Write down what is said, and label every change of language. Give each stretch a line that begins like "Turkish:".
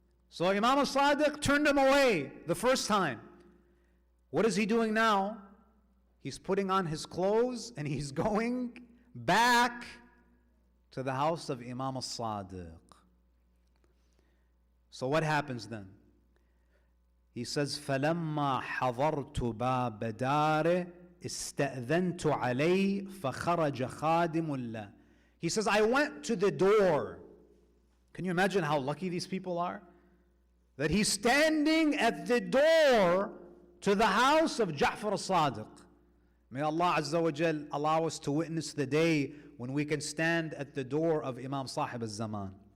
English: So Imam al-Sadiq turned him away the first time. What is he doing now? He's putting on his clothes and he's going back to the house of Imam al-Sadiq. So what happens then? He says,
Arabic: فَلَمَّا حَضَرْتُ بَابَ دَارِ اسْتَأْذَنْتُ عَلَيْهِ فَخَرَجَ خَادِمُ اللَّهِ.
English: He says, I went to the door. Can you imagine how lucky these people are? That he's standing at the door to the house of Ja'far al-Sadiq. May Allah Azza wa Jal allow us to witness the day when we can stand at the door of Imam Sahib al-Zaman.